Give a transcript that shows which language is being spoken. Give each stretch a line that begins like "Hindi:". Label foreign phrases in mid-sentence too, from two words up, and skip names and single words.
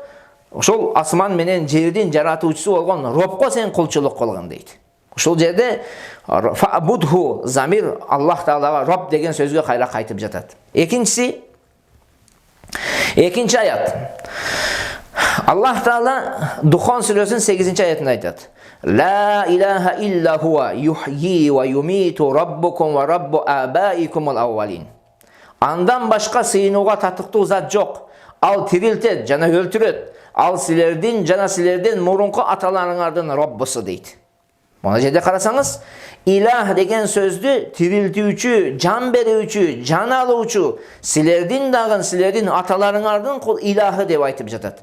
Kyrgyz: Ошол асман менен жердин жаратуучусу болгон робко сен кулчулук кылгын дейт. Ушул жерде фаабудху замир Аллах Таалага роб деген сөзгө кайра кайтып жатат. Экинчи аят. Аллах Таала Духон сүрөсүнүн 8-аятында айтат:
Arabic: لا إله إلا هو يحيي ويميت ربكم ورب آبائكم الأولين.
Kyrgyz: Андан башка сыйынууга татыктуу зат жок. Ал тирилтет жана өлтүрөт. Ал силердин жана силердин мурунку аталарыңардын Роббусу дейт. Мына жерде карасаңыз, илах деген сөздү тирилтүүчү, жан берүүчү, жан алуучу, силердин дагы силердин аталарыңардын илахы деп айтып жатат.